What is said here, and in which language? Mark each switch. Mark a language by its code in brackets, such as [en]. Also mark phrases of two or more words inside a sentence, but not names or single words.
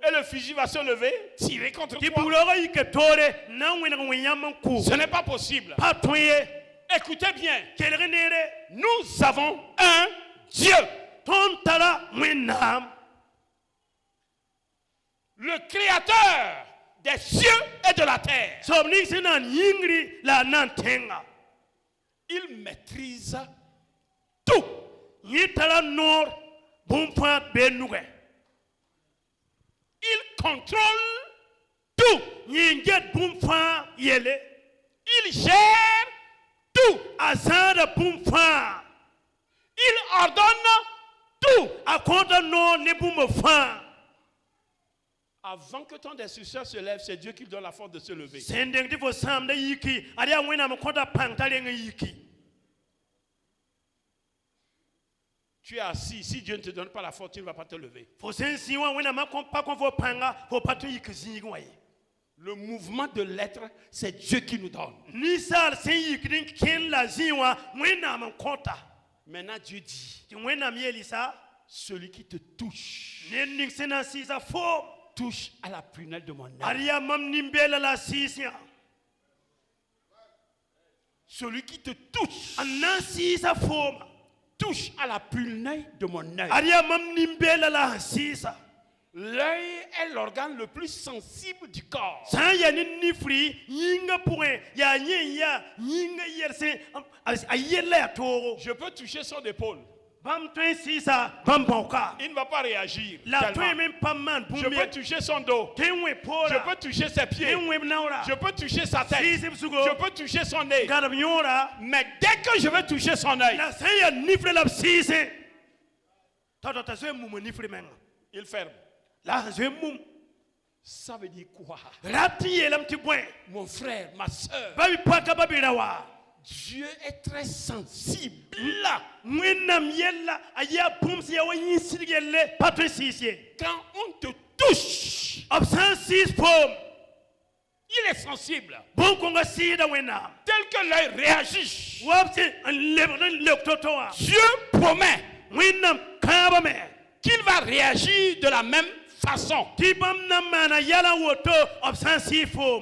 [fr] et le fusil va se lever, tirer contre [mos] tɩ [fr] toi. [mos] bug raoogã yika toore n na n wẽneg wẽ yãmb n kʋ [fr] Ce n'est pas possible. [mos] pa tõe ye [fr] Écoutez bien, [mos] kelg neere [fr] nous avons un Dieu. [mos] tõnd tara wẽnnaam [fr] Le créateur des cieux et de la terre. [mos] soab ning sẽn na n yĩngri la a na n tẽnga [fr] Il maîtrise tout. [mos] yẽ tara noor bũmb fãa bee nugɛ [fr] Il contrôle tout. [mos] yẽ n get bũmb fãa yelle [fr] Il gère tout. [mos] a zãada bũmb fãa [fr] Il ordonne tout. [mos] a kõota noor ne bũmba fãa [fr] Avant que ton destructeur se lève, c'est Dieu qui donne la force de se lever. [mos] sẽn deng tɩ fo sãamda yiki ad yaa wẽnnaam n kõta pãng t'a reng n yiki [fr] Tu es assis. Si Dieu ne te donne pas la force, tu ne vas pas te lever. [mos] fo sẽn sĩ wã wẽnnaam pa kõ fo pãnga fo pa tõe yik zĩig wã ye [fr] Le mouvement de l'être, c'est Dieu qui nous donne. [mos] ninsaal sẽn yikd n kẽn la zĩ wã wẽnnaam n kõta [fr] Maintenant, Dieu dit, [mos] tɩ wẽnnaam yeelisa [fr] celui qui te touche, [mos] ned ning sẽn na n sɩɩsa foom [fr] touche à la prunelle de mon [mos] ad [fr] œil. [mos] yaa mam nin-beela la a sɩɩs yã [fr] Celui qui te touche, [mos] n na n sɩɩsa fooma [fr] touche à la prunelle de mon œil. [mos] ad yaa mam nin-beela la sẽn sɩɩsa [fr] L'œil est l'organe le plus sensible du corps. [mos] sã n yaa ne nifri yĩngã pʋgẽ yaa yẽ n yaa yĩngã yɛlsẽ a yell la yaa toogo [fr] Je peux toucher son épaule. [mos] bãmb tõe n sɩɩsa bãmb bãoka [fr] Il ne va pas réagir. [mos] la tõe [fr] tellement. [mos] me n pa maan [fr] Je [mos] bũmb [fr] peux [mos] ye [fr] toucher son dos. [mos] tõe n wẽ [fr] Je [mos] poora [fr] peux toucher ses pieds. [mos] tõe n wẽb naoora [fr] Je peux toucher sa tête. [mos] sɩɩsb sugo [fr] Je peux toucher son nez. [mos] gãdb yõora [fr] Mais dès que je vais toucher son œil, [mos] la sẽn yaa nifre la b sɩɩse t'a t'a zoe n mum nifre menga [fr] il ferme. [mos] la sẽn zoe n mum [fr] Ça veut dire quoi? [mos] rat tɩ yeelame tɩ bõe [fr] Mon frère, ma soeur, [mos] ba bɩ paka ba bɩ ra wa [fr] Dieu est très sensible. [mos] wẽnnaam yella a yaa bũmb sẽn yaa wa yĩnsɩd yelle pa tõe n sɩɩs ye [fr] Quand on te touche, [mos] b sã n sɩɩs poom [fr] il est sensible. [mos] bõn-kõnga sɩɩda wẽnnaam [fr] Tel que l'œil réagit. [mos] wa b sẽn n lebg n leb to-to wã [fr] Dieu promet [mos] wẽnnaam kãabame [fr] qu'il va réagir de la même façon. [mos] tɩ bãmb na n maana yɛla n woto b sã n sɩɩ foom